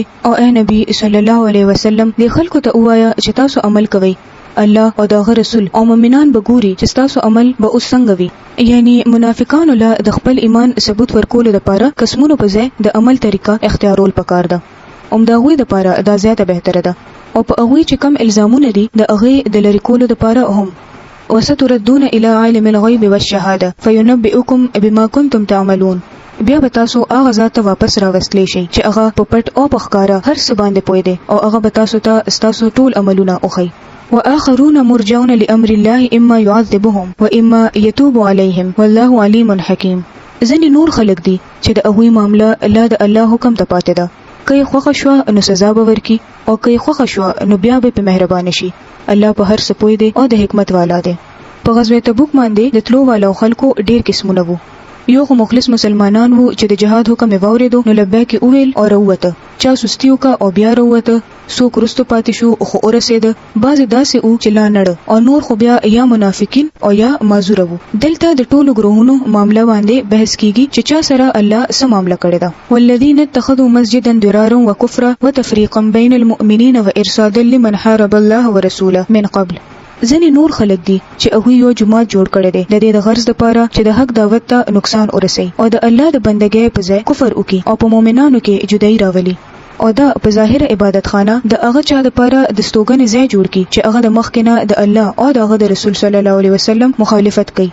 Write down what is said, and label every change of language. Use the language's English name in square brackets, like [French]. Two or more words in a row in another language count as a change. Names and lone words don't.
[Pashto] او اے نبی [Arabic] صلی الله علیه وسلم [Pashto] دې خلکو ته وایا چې تاسو عمل کوئ، الله او دغه رسول او مؤمنان به ګوري چې تاسو عمل به اوس څنګه وي. یعنی منافقانو له د خپل ایمان ثبوت ورکول لپاره قسمونو په ځای د عمل طریقه اختیارول پکار ده. همدغوی لپاره دا زیاته بهتره ده، او په هغوی چې کم الزامونه دي د هغې د لرې کولو لپاره هم [Arabic] وستردون الى عالم الغیب والشهاده فینبئکم بما کنتم تعملون. [Pashto] بیا به تاسو هغه ذات ته واپس راوستلی شئ چې هغه په پټ او په ښکاره هر څه باندې پوه دی، او هغه به تاسو ته ستاسو ټول عملونه وښیي. [Arabic] واخرون مرجون لامر الله اما يعذبهم واما يتوب عليهم والله عليم حكيم. [Pashto] ځینې نور خلک دي چې د هغوی معامله الله د الله حکم ته پاتې ده، که یې خوښه شوه نو سزا به ورکړي، او که یې خوښه شوه نو بیا به په مهربانه شي. الله په هر څه پوه دی او د حکمت والا دی. په غزوه تبوک باندې د تلو والو خلکو ډیر قسمونه وو. یو خو مخلص مسلمانان وو چې د جهاد حکم یې واورېدو نو لبیک یې وویل او راووته، چا سستی وکړه او بیا راووته، څوک وروسته پاتې شو خو ورسېده، بعضې داسې وو چې لا نړه، او نور خو بیا یا منافقین او یا معذوره وو. دلته د ټولو ګروهونو معامله باندې بحث کیږي چې چا سره الله څه معامله کړې ده. [Arabic] والذین اتخذوا مسجدا ضرارا وکفرا وتفریقا بین المؤمنین وارصادا لمن حارب الله ورسوله من قبل. [Pashto] ځینې نور خلک دي چې هغوی یو جماعت جوړ کړی دی د دې د غرض لپاره چې د حق دعوت ته نقصان ورسوي او د الله د بندګۍ په ځای کفر وکړي او په مؤمنانو کې جدایي راولي، او دا په ظاهر عبادت خانه د هغه چا لپاره د ستوګنې ځای جوړ کړي چې هغه د مخکې نه د الله او د هغه د رسول [Arabic] صلی الله علیه وسلم [Pashto] مخالفت کوي.